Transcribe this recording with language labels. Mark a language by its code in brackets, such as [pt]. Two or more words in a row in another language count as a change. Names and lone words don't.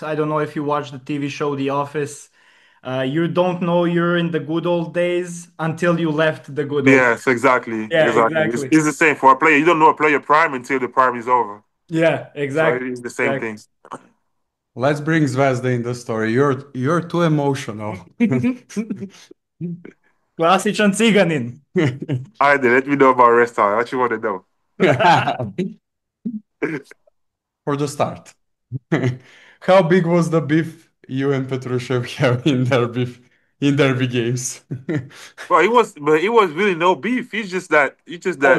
[en] I don't know if you watch the TV show The Office. You don't know you're in the good old days until you left the good old. Yes, exactly, Yeah, exactly. exactly. It's the same for a player. You don't know a player prime until the prime is over. Yeah, So exactly. it's the same Exactly. thing. Let's bring Zvezda in the story. You're too emotional. [sr] Klasičan ciganin. [en] Ajde, let me know about restaurant. What you want to know? For the start. How big was the beef you and Petrushev have in derby games? Well, it was really no beef. It's just that.